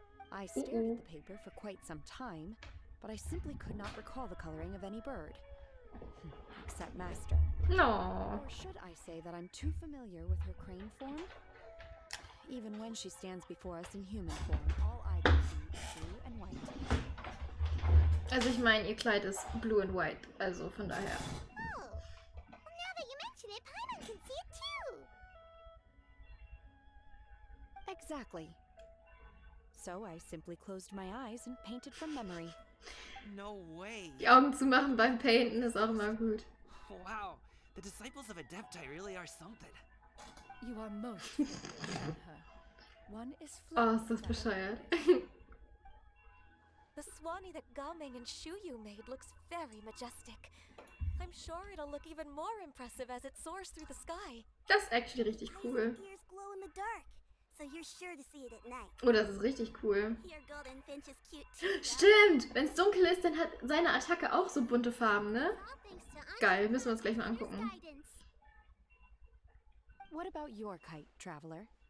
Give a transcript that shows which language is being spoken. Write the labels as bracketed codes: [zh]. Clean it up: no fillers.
[en] I stared at the paper for quite some time, but I simply could not recall the coloring of any bird. Except Master. No. Or should I say that I'm too familiar with her crane form? Even when she stands before us in human form, all I can see is blue and white. [de] Also ich meine, ihr Kleid ist [en] blue and white, [de] also von daher. [en] Oh, well, now that you mention it, Paimon can see it too. Exactly. So I simply closed my eyes and painted from memory. No way. [de] Die Augen zu machen beim Painten ist auch immer gut. [en] Wow, the disciples of Adepti really are something. You are most Shenhe. One is [de] Oh, ist das bescheuert. [en] The Swanee that Gaming and Shuyu made looks very majestic. I'm sure it'll look even more impressive as it soars through the sky. [de] Das ist actually richtig cool. [en] Ears glow in the dark, so you're sure to see it at night. [de] Oh, das ist richtig cool. [en] Your golden finch is cute too. [de] Stimmt! Wenn es dunkel ist, dann hat seine Attacke auch so bunte Farben, ne? Geil, müssen wir uns gleich mal angucken. [en] What about your kite, traveler?